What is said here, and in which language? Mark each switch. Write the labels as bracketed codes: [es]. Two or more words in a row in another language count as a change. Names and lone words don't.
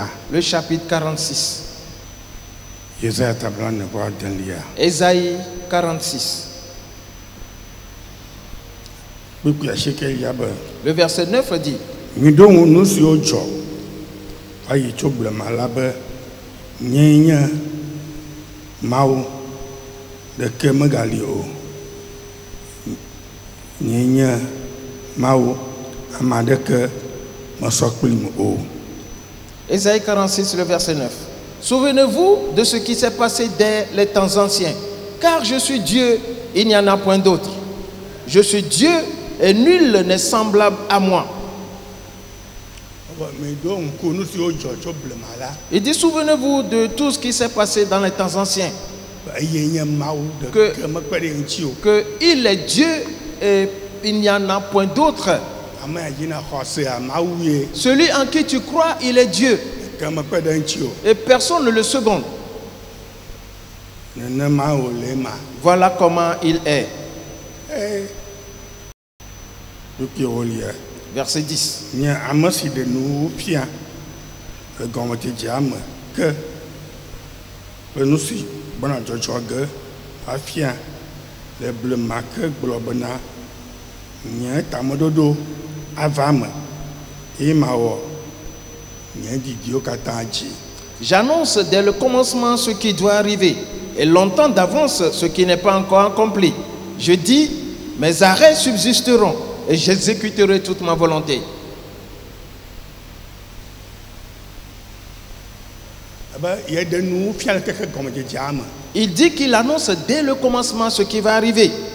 [fr] le chapitre 46. [ee] Yesaya tabla 9:8. Ésaïe 46. Kpekpe asike ya be Le verset 9 dit: miɖo ŋu nu siwo dzɔ va yi tso gblema la be nyee nye Mawu ɖeke megali o. Nyee nye Mawu ame aɖeke mesɔ kplim o. [fr] Ésaïe 46, le verset 9. Souvenez-vous de ce qui s'est passé dès les temps anciens, car je suis Dieu, il n'y en a point d'autre. Je suis Dieu et nul n'est semblable à moi. [ee] Miɖo ŋku nu siwo dzɔ tso blema la [fr] Il dit, souvenez-vous de tout ce qui s'est passé dans les temps anciens, [ee] eye nye Mawu ɖeke mekpe ɖe ŋuti o. [fr] qu'il est Dieu et il n'y en a point d'autre. [ee] Ame ya dzina xɔsea Mawu ye [fr] Celui en qui tu crois, il est Dieu [ee] ɖeke mekpe ɖe ŋuti o. [fr] et personne ne le seconde. [ee] Nenema wòle ma. [fr] Voilà comment il est. [ee] Ɖokuiwo wolia. [fr] Verset 10. [ee] Nye ame si ɖe nuwo fia le gɔmedzedzea me ke le nu si gbɔna dzɔdzɔ ge afia le blema ke gblɔ bena nye tameɖoɖo ava me eye mawɔ nye didiwo katã dzi. [fr] J'annonce dès le commencement ce qui doit arriver et longtemps d'avance ce qui n'est pas encore accompli. Je dis, mes arrêts subsisteront et j'exécuterai toute ma volonté. Il dit qu'il annonce dès le commencement ce qui va arriver.